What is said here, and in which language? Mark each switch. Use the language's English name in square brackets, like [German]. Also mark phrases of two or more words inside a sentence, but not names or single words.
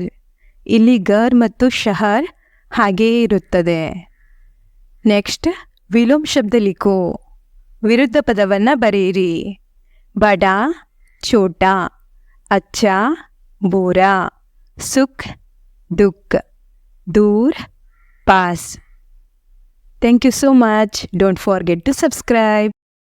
[Kannada] ಇಲ್ಲಿ ಗರ್ ಮತ್ತು ಶಹರ್ ಹಾಗೆಯೇ ಇರುತ್ತದೆ. [Hindi] ನೆಕ್ಸ್ಟ್, विलोम शब्द लिखो. [Kannada] ವಿರುದ್ಧ ಪದವನ್ನು ಬರೆಯಿರಿ. [Hindi] बड़ा, छोटा, अच्छा, बुरा, सुख, दुःख, दूर, पास. [English] Thank you so much. Don't forget to subscribe.